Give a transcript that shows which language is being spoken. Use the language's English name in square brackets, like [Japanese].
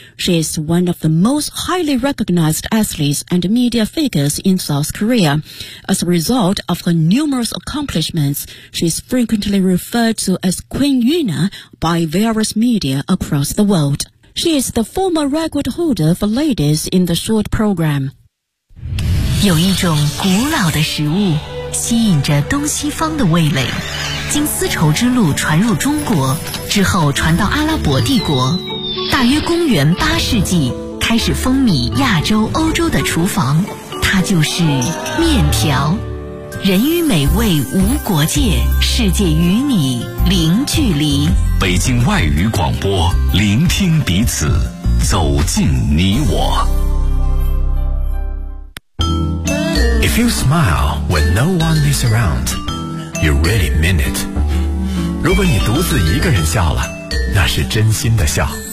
[English] She is one of the most highly recognized athletes and media figures in South Korea. As a result of her numerous accomplishments, she is frequently referred to as Queen Yuna by various media across the world. She is the former record holder for ladies in the short program. [Chinese] 有一种古老的食物吸引着东西方的味蕾，经丝绸之路传入中国之后传到阿拉伯帝国，大约公元八世纪开始风靡亚洲欧洲的厨房，它就是面条。人与美味无国界，世界与你零距离。北京外语广播，聆听彼此，走进你我。 [English] If you smile when no one is around, you really mean it. [Chinese] 如果你独自一个人笑了，那是真心的笑。